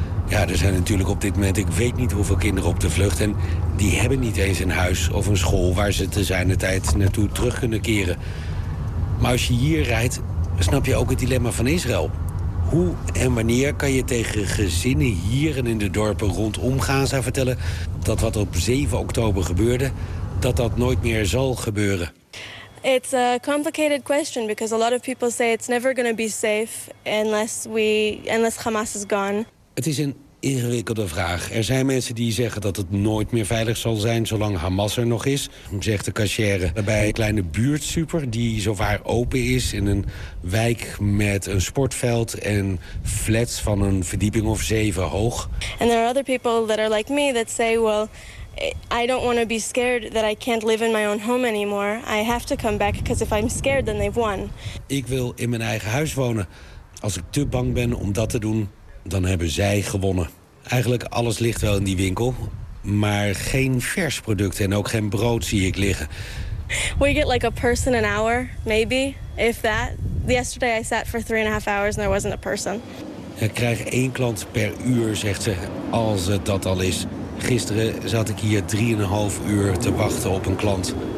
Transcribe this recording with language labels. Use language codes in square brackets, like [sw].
[nl] Ja, er zijn natuurlijk op dit moment, ik weet niet hoeveel kinderen op de vlucht, en die hebben niet eens een huis of een school waar ze te zijner tijd naartoe terug kunnen keren. Maar als je hier rijdt, snap je ook het dilemma van Israël. Hoe en wanneer kan je tegen gezinnen hier en in de dorpen rondom Gaza vertellen dat wat op 7 oktober gebeurde, dat dat nooit meer zal gebeuren? [en] It's a complicated question because a lot of people say it's never going to be safe unless Hamas is gone. [nl] Het is een ingewikkelde vraag. Er zijn mensen die zeggen dat het nooit meer veilig zal zijn zolang Hamas er nog is, zegt de cashier bij een kleine buurtsuper die zowaar open is in een wijk met een sportveld en flats van een verdieping of 7 hoog. [en] And there are other people that are like me that say, well, I don't want to be scared that I can't live in my own home anymore. I have to come back because if I'm scared then they've won. [nl] Ik wil in mijn eigen huis wonen. Als ik te bang ben om dat te doen, dan hebben zij gewonnen. Eigenlijk alles ligt wel in die winkel, maar geen vers producten en ook geen brood zie ik liggen. [en] We get like a person an hour, maybe, if that. Yesterday I sat for 3.5 hours and there wasn't a person. [nl] Ik krijg 1 klant per uur, zegt ze, als het dat al is. Gisteren zat ik hier 3.5 uur te wachten op een klant.